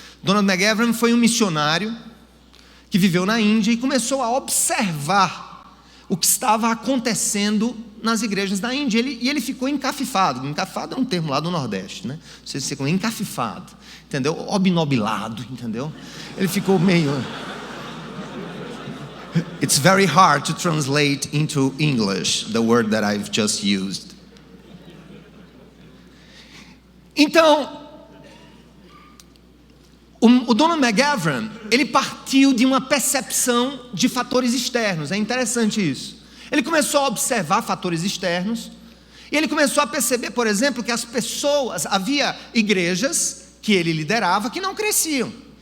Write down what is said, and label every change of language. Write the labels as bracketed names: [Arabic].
[Portuguese] Donald McGavran foi um missionário que viveu na Índia e começou a observar o que estava acontecendo nas igrejas da Índia. E ele ficou encafifado. Encafifado é um termo lá do Nordeste, né? Você ficou encafifado, entendeu? Obnubilado, entendeu? Ele ficou meio... [English] It's very hard to translate into English the word that I've just used. [Portuguese] Então, o Donald McGavran, ele partiu de uma percepção de fatores externos. É interessante isso. Ele começou a observar fatores externos e ele começou a perceber, por exemplo, que havia igrejas que ele liderava que não cresciam.